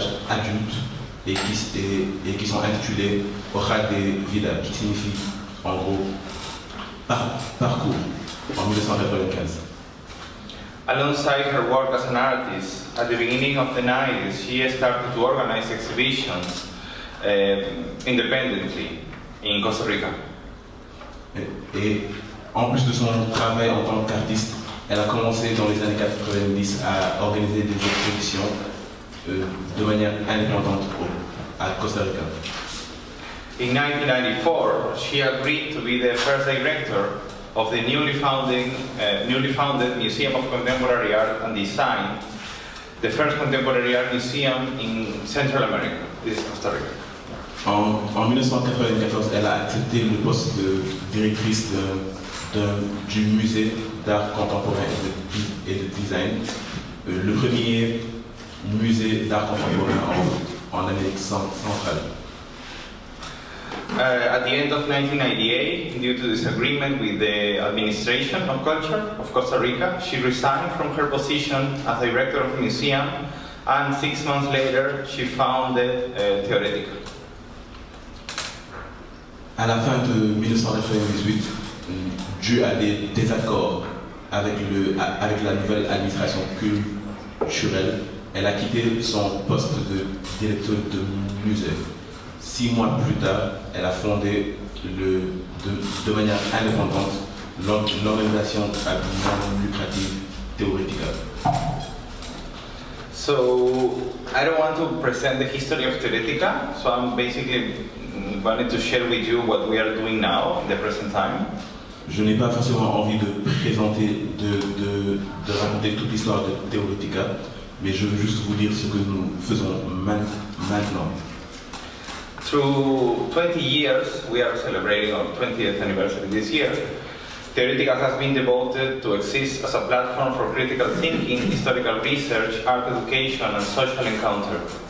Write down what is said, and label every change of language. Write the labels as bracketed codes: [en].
[fr] adulte et qui sont intitulés Hoja de Vida, qui signifie en gros parcours, en 1995. [en] Alongside her work as an artist, at the beginning of the 90s, she started to organize exhibitions independently in Costa Rica. [fr] Et en plus de son travail en tant qu'artiste, elle a commencé dans les années 90 à organiser des expositions de manière indépendante à Costa Rica. [en] In 1994, she agreed to be the first director of the newly founded Museum of Contemporary Art and Design, the first contemporary art museum in Central America. This is Costa Rica. [fr] En 1994, elle a accepté le poste de directrice du musée d'art contemporain et de design, le premier musée d'art contemporain en Amérique centrale. [en] At the end of 1998, due to disagreement with the administration of culture of Costa Rica, she resigned from her position as director of the museum, and 6 months later, she founded TEOR. [fr] À la fin de 1998, dû à des désaccords avec la nouvelle administration culturelle, elle a quitté son poste de directeur de musée. 6 mois plus tard, elle a fondé de manière indépendante l'organisation non-lucrative TEOR. [en] So I don't want to present the history of TEOR, so I'm basically wanted to share with you what we are doing now in the present time. [fr] Je n'ai pas forcément envie de présenter, de raconter toute l'histoire de TEOR, mais je veux juste vous dire ce que nous faisons maintenant. [en] Through 20 years, we are celebrating our 20th anniversary this year. TEOR has been devoted to exist as a platform for critical thinking, historical research, art education, and social encounter.